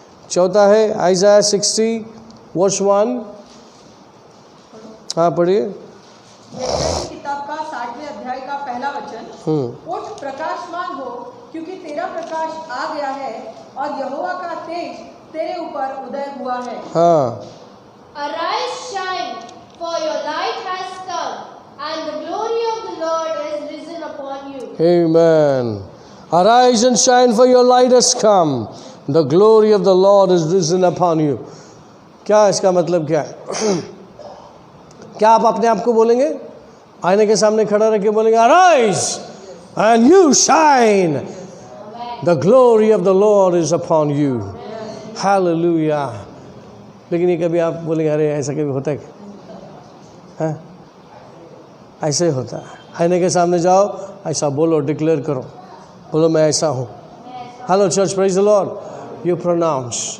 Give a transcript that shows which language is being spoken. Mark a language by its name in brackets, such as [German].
[Hindi] चौथा है आइज़ाया 60:1। हाँ, पढ़िए। किताब का 60वें अध्याय का पहला वचन, उठ प्रकाशमान हो, क्योंकि तेरा प्रकाश आ गया है और यहोवा का तेज तेरे ऊपर उदय हुआ है। हाँ, [English] Arise, shine, for your light has come, and the glory of the Lord is risen upon you. Amen. Arise and shine, for your light has come. The glory of the Lord is risen upon you. [Hindi] क्या इसका मतलब क्या है? क्या आप अपने आप को बोलेंगे? आईने के सामने खड़ा रख के बोलेंगे [English] Arise and you shine. The glory of the Lord is upon you. Hallelujah. [Hindi] लेकिन ये कभी आप बोलेंगे अरे ऐसा कभी होता है? हाँ, ऐसे होता है। आईने के सामने जाओ, ऐसा बोलो, डिक्लेयर करो, बोलो मैं ऐसा हूँ। [English] Hello church, praise the lord. You pronounce.